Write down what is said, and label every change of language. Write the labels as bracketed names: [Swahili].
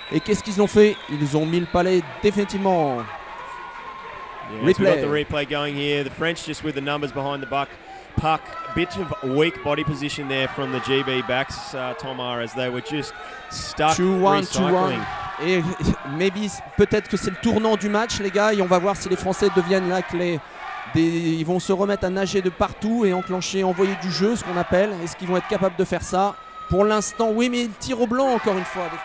[French] Et qu'est-ce qu'ils ont fait? Ils ont mis le palais définitivement. [English] Yeah, we've got the replay going here. The French just with the numbers behind the puck. A bit of weak body position there from the GB backs, Tomar, as they were just stuck 2-1, recycling. 2-1. [French] Et [English] maybe, [French] peut-être que c'est le tournant du match, les gars, et on va voir si les Français deviennent là ils vont se remettre à nager de partout et envoyer du jeu, ce qu'on appelle. Est-ce qu'ils vont être capables de faire ça? Pour l'instant, oui, mais ils tirent au blanc encore une fois.